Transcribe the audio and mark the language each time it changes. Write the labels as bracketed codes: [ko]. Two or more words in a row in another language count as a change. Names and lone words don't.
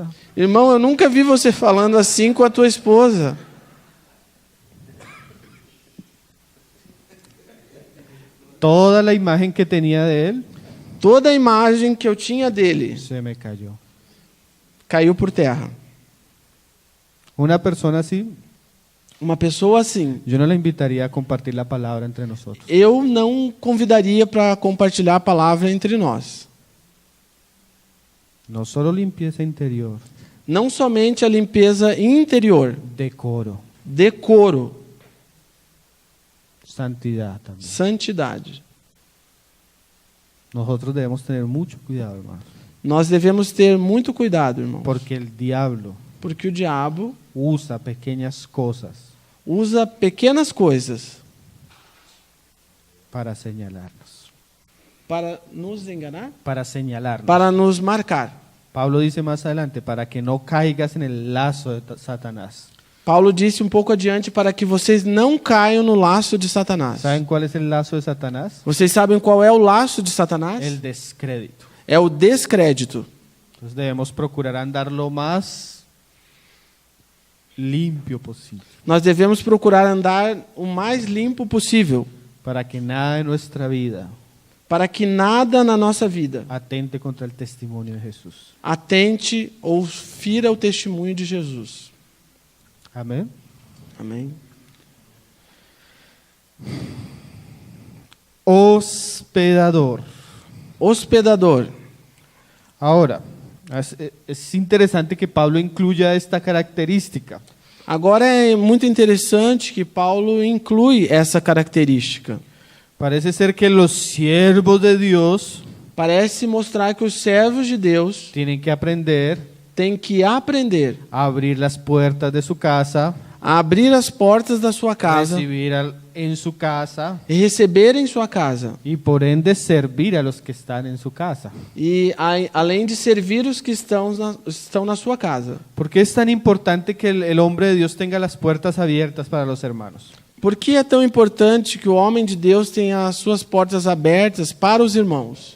[pt] Irmão, eu nunca vi você falando assim com a tua esposa. [es] Toda la imagen que tenía de él [pt] Toda a imagem que eu tinha dele [es] se me cayó. [pt] caiu por terra. [es] Una persona así [pt] Uma pessoa assim, [es] yo no la invitaría a compartir la palabra entre nosotros. [pt] eu não convidaria para compartilhar a palavra entre nós. [es] No solo limpieza interior, [pt] Não somente a limpeza interior, [es] decoro, [pt] decoro, [es] santidad también. [pt] santidade. [es] Nosotros debemos tener mucho cuidado, hermanos, [pt] Nós devemos ter muito cuidado, irmãos, [es] porque el diablo [pt] porque o diabo [es] usa pequeñas cosas [pt] usa pequenas coisas [es] para señalarnos, [pt] para nos enganar, [es] para señalarnos. [pt] para nos marcar. [es] Pablo dice más adelante, para que no caigas en el lazo de Satanás. [pt] Paulo disse um pouco adiante para que vocês não caiam no laço de Satanás. [es] ¿Saben cuál es el lazo de Satanás? [pt] Vocês sabem qual é o laço de Satanás? [es] El descrédito. [pt] É o descrédito. [es] Entonces debemos procurar andar lo más limpio posible, [pt] Nós devemos procurar andar o mais limpo possível, [es] para que nada en nuestra vida [pt] para que nada na nossa vida [es] atente contra el testimonio de Jesús. [pt] atente ou fira o testemunho de Jesus. [es] Amén. [pt] Amém? [es] Hospedador. [pt] Hospedador. [es] Ahora, es interesante que Pablo incluya esta característica. [pt] Agora é muito interessante que Paulo inclui essa característica. [es] Parece ser que los siervos de Dios [pt] Parece mostrar que os servos de Deus [es] tienen que aprender [pt] têm que aprender [es] a abrir las puertas de su casa, [pt] a abrir as portas da sua casa [es] recibir en su casa [pt] e receber em sua casa. [es] y por ende servir a los que están en su casa. [pt] E além de servir os que estão na sua casa. [es] ¿Por qué es tan importante que el hombre de Dios tenga las puertas abiertas para los hermanos? [pt] Por que é tão importante que o homem de Deus tenha as suas portas abertas para os irmãos?